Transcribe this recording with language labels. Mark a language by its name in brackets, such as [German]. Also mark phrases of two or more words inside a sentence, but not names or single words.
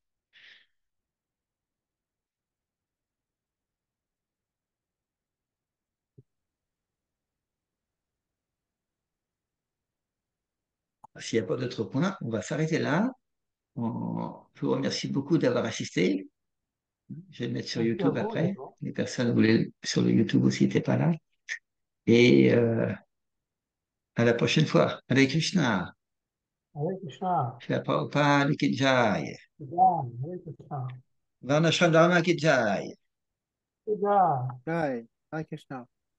[French] S'il n'y a pas d'autres points, on va s'arrêter là. Je vous remercie beaucoup d'avoir assisté. Je vais le mettre sur Merci à YouTube vous après. également. Les personnes voulaient sur le YouTube aussi n'étaient pas là. Et à la prochaine fois. [Sanskrit] Hare Krishna. Hare Krishna. [Hindi] Shri Prabhupada ki jai. [Sanskrit] Hare Krishna. [Hindi] Varnashram Dharma ki jai. Jai. [Sanskrit] Jai, Hare Krishna.